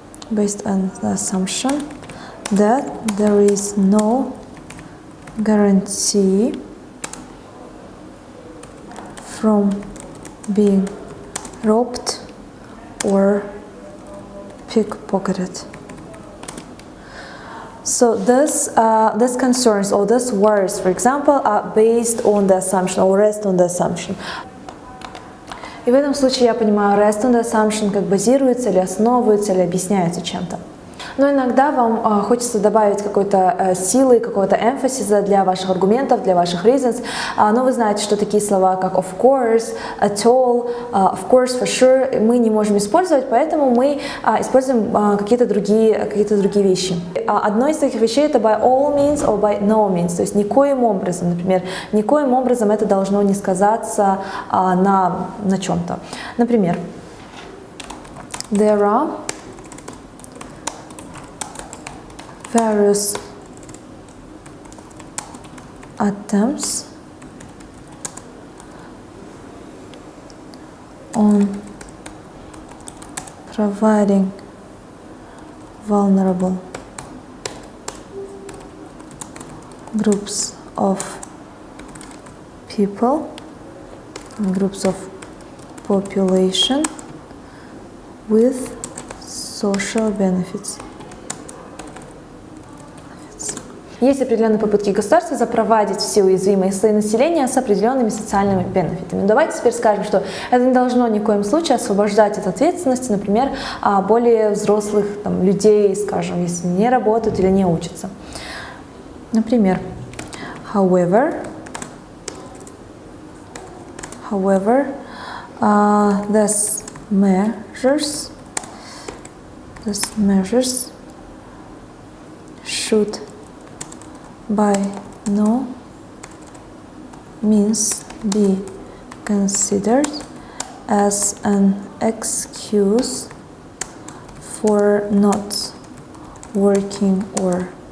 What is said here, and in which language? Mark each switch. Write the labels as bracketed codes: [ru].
[en] Based on the assumption that there is no guarantee from being robbed or pickpocketed. So these concerns or these worries, for example, are based on the assumption or rest on the assumption. [ru] И в этом случае я понимаю [en] rest on the assumption [ru] как базируется или основывается или объясняется чем-то. Но иногда вам хочется добавить какой-то силы, какого-то эмфасиза для ваших аргументов, для ваших reasons. Но вы знаете, что такие слова, как [en] of course, at all, of course, for sure, [ru] мы не можем использовать, поэтому мы используем какие-то другие вещи. Одной из таких вещей это [en] by all means or by no means, [ru] то есть никоим образом, например, никоим образом это должно не сказаться на чем-то. Например, [en] there are various attempts on providing vulnerable groups of people, groups of population with social benefits. [ru] Есть определенные попытки государства запровадить все уязвимые слои населения с определенными социальными бенефитами. Давайте теперь скажем, что это не должно ни в коем случае освобождать от ответственности, например, более взрослых людей, скажем, если не работают или не учатся. Например, [en] however, these measures should by no means be considered as an excuse for not working or